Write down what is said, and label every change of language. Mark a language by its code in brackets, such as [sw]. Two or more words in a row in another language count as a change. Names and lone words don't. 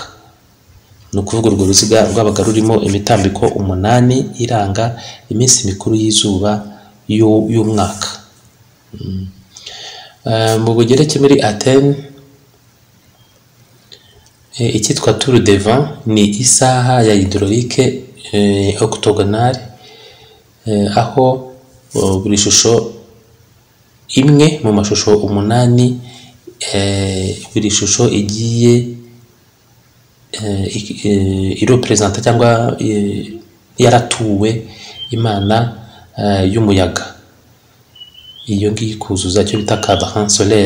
[rw] Ni ukuvuga urwo ruziga rwabaga rurimo imitambiko umunani iranga iminsi mikuru y'izuba y'umwaka. Mu Bugereki muri Athene, icyitwa [fr] tour de vent [rw] ni isaha ya [fr] hydraulique octogonale, [rw] aho buri shusho imwe mu mashusho umunani, buri shusho igiye irepresenta cyangwa yaratuwe imana y'umuyaga, iyo ngiyi kuzuza cyo bita [fr] cadran solaire.